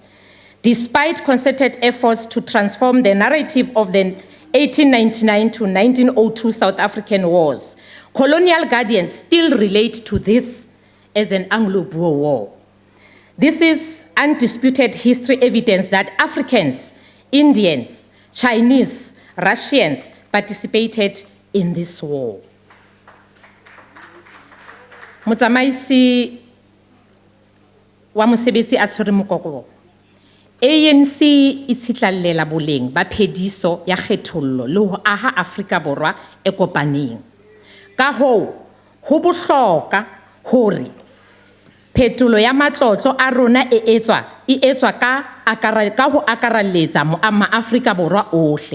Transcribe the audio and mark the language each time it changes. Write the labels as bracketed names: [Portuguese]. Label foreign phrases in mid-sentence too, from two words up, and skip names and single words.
[English] Despite concerted efforts to transform the narrative of the 1899 to 1902 South African wars, colonial guardians still relate to this as an Anglo-Boer war. This is undisputed history evidence that Africans, Indians, Chinese, Russians participated in this war. [Southern Sotho] Motsamaisi wa mosebetsi a tshwere mokoko. ANC e tshitlallela boleng ba phediso ya kgethollo le ho aha Afrika Borwa e kopaneng. Ka hoo, ho bohloka hore phetolo ya matlotlo a rona e etswa ka ho akaralletsa ma-Afrika Borwa ohle.